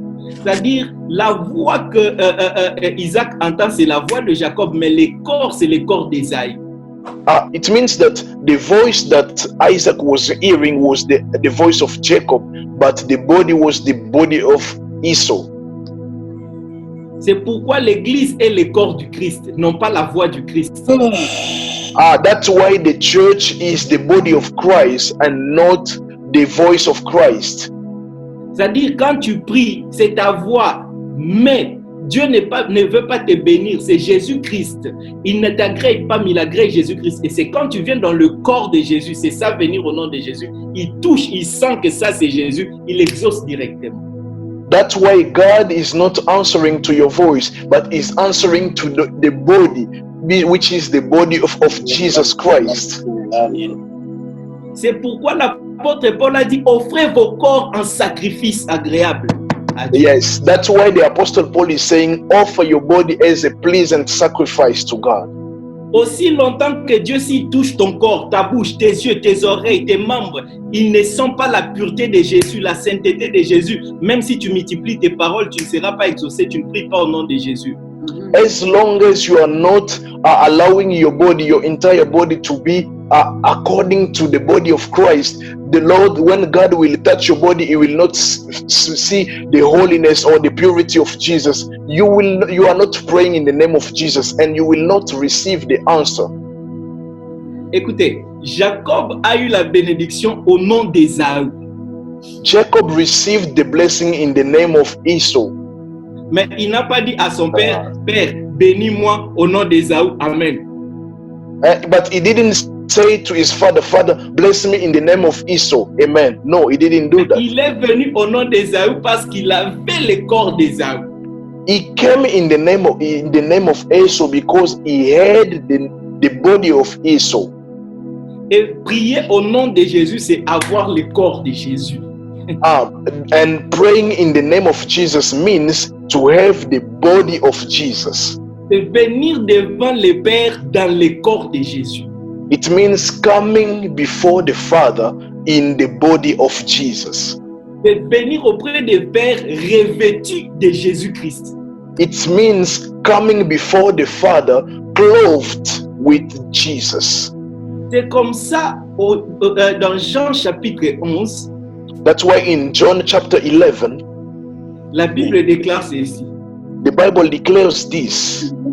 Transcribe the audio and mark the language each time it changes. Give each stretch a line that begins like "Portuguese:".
French: C'est-à-dire, la voix que Isaac entend, c'est la voix de Jacob, mais le corps, c'est le corps d'Ésaü.
English: It means that the voice that Isaac was hearing was the voice of Jacob, but the body was the body of Esau.
French: C'est pourquoi l'Église est le corps du Christ, non pas la voix du Christ.
English: That's why the church is the body of Christ and not the voice of Christ.
French: C'est-à-dire, quand tu pries, c'est ta voix, mais Dieu ne veut pas te bénir, c'est Jésus-Christ. Il ne t'agrée pas, mais il agrée Jésus-Christ. Et c'est quand tu viens dans le corps de Jésus, c'est ça, venir au nom de Jésus. Il touche, il sent que ça c'est Jésus, il exauce directement.
English: That's why God is not answering to your voice, but is answering to the body, which is the body of Jesus Christ.
French: C'est pourquoi l'apôtre Paul a dit, offrez vos corps en sacrifice agréable.
English: Yes, that's why the Apostle Paul is saying, offer your body as a pleasant sacrifice to God.
French: Aussi longtemps que Dieu s'y touche ton corps, ta bouche, tes yeux, tes oreilles, tes membres, ils ne sont pas la pureté de Jésus, la sainteté de Jésus. Même si tu multiplies tes paroles, tu ne seras pas exaucé, tu ne pries pas au nom de Jésus.
English: As long as you are not allowing your body, your entire body to be according to the body of Christ, the Lord, when God will touch your body, He will not see the holiness or the purity of Jesus. You are not praying in the name of Jesus, and you will not receive the answer.
French: Écoutez, Jacob a eu la bénédiction au nom d'Ésaü.
English: Jacob received the blessing in the name of Esau.
French: Mais il n'a pas dit à son père, Père, bénis-moi au nom d'Ésaü. Amen.
English: But he didn't say to his father, Father, bless me in the name of Esau. Amen. No, he didn't do that.
French: Il est venu au nom d'Ésaü parce qu'il avait le corps d'Ésaü.
English: He came in the name of Esau because he had the body of Esau.
French: Et prier au nom de Jésus, c'est avoir le corps de Jésus.
English: And praying in the name of Jesus means to have the body of Jesus.
French: C'est venir devant le Père dans le corps de Jésus.
English: It means coming before the Father in the body of Jesus.
French: C'est venir auprès du Père revêtu de Jésus-Christ.
English: It means coming before the Father clothed with Jesus.
French: C'est comme ça dans Jean chapitre 11.
English: That's why in John chapter 11,
French: la Bible déclare ceci.
English: The Bible declares this.